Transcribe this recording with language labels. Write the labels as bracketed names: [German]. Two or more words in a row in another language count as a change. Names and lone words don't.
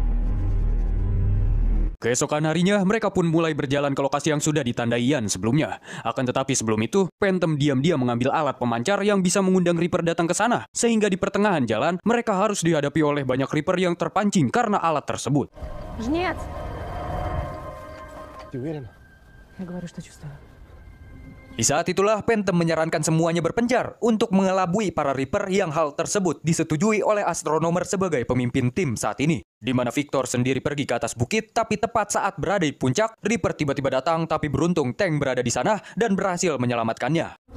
[Indonesian] Keesokan harinya, mereka pun mulai berjalan ke lokasi yang sudah ditandai Ian sebelumnya. Akan tetapi sebelum itu, Phantom diam-diam mengambil alat pemancar yang bisa mengundang Reaper datang ke sana. Sehingga di pertengahan jalan, mereka harus dihadapi oleh banyak Reaper yang terpancing karena alat tersebut. [Russian] Жнец! Ты уверен? Я говорю, что чувствую. [Indonesian] Di saat itulah Phantom menyarankan semuanya berpencar untuk mengelabui para Reaper yang hal tersebut disetujui oleh Astronomer sebagai pemimpin tim saat ini. Di mana Victor sendiri pergi ke atas bukit, tapi tepat saat berada di puncak, Reaper tiba-tiba datang, tapi beruntung tank berada di sana dan berhasil menyelamatkannya.